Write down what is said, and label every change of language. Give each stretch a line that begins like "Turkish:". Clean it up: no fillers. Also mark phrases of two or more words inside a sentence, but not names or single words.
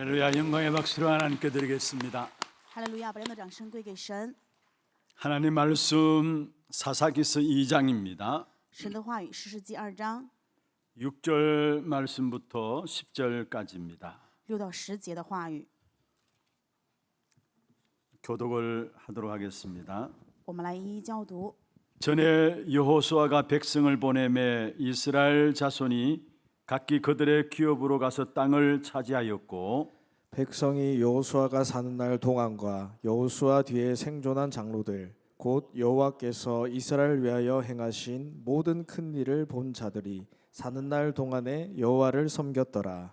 Korean: 할렐루야, 영광의 박수로 하나님께 드리겠습니다.
Chinese: 哈利路亚！把这样的掌声归给神。
Korean: 하나님 말씀 사사기서 2장입니다.
Chinese: 神的话语，士师记2章
Korean: 6절 말씀부터 10절까지입니다.
Chinese: 6 到10节的话语，
Korean: 교독을 하도록 하겠습니다.
Chinese: 我们来一一教读。
Korean: 전에 여호수아가 백성을 보내매 이스라엘 자손이 각기 그들의 기업으로 가서 땅을 차지하였고 백성이 여호수아가 사는 날 동안과 여호수아 뒤에 생존한 장로들 곧 여호와께서 이스라엘 위하여 행하신 모든 큰 일을 본 자들이 사는 날 동안에 여호와를 섬겼더라.